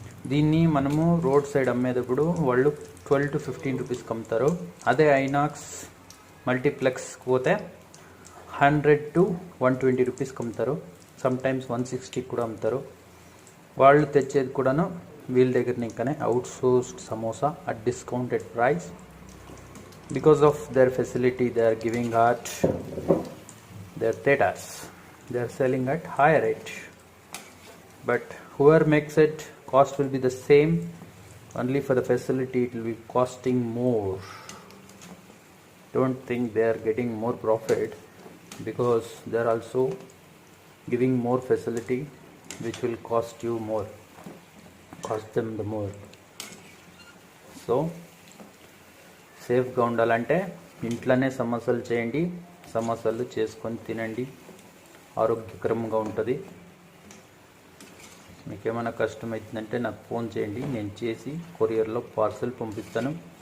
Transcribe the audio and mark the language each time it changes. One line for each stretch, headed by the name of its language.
Telugu: దీన్ని మనము road side అమ్మేటప్పుడు వాళ్ళు 12 to 15 రూపీస్కి అమ్ముతారు. అదే ఐనాక్స్ మల్టీప్లెక్స్ పోతే 100 to 120 రూపీస్కి అమ్ముతారు. సమ్టైమ్స్ 160 కూడా అమ్ముతారు. వాళ్ళు తెచ్చేది కూడాను వీళ్ళ దగ్గర ఇంకానే
English: Outsourced samosa at discounted price. Because of their facility, they are giving at their theaters. They are selling at higher rate. But whoever makes it, cost will be the same. Only for the facility, it will be costing more. Don't think they are getting more profit, because they are also giving more facility, which will cost you more, cost them the more.
Telugu: So సేఫ్గా ఉండాలంటే ఇంట్లోనే సమోసాలు చేయండి, సమోసాలు చేసుకొని తినండి, ఆరోగ్యకరంగా ఉంటుంది. మీకు ఏమైనా కష్టమవుతుందంటే నాకు ఫోన్ చేయండి, నేను చేసి కొరియర్లో పార్సల్ పంపిస్తాను.